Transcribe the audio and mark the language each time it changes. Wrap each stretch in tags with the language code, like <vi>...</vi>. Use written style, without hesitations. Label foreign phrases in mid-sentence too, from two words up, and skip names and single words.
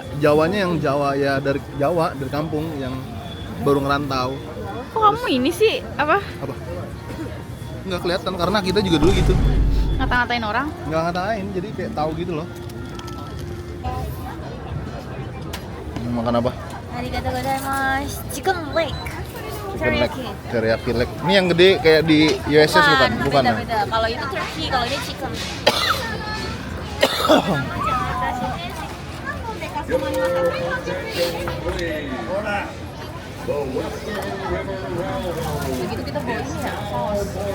<id>Jawanya yang Jawa ya, dari Jawa, dari kampung yang baru ngerantau. Kok kamu ini sih apa? Apa? Nggak kelihatan karena kita juga dulu gitu. Ngata-ngatain orang? Nggak ngatain, jadi kayak tahu gitu loh. Makan apa?</id> <ja>ありがとうございます.</ja> <en>Chicken leg. Chicken leg, teriyaki leg.</en> <id>Ini yang gede kayak di USS bukan? Bukan ya? Beda. Kalau itu turkey, kalau ini chicken. Begitu kita bawa ini ya, saus.</id>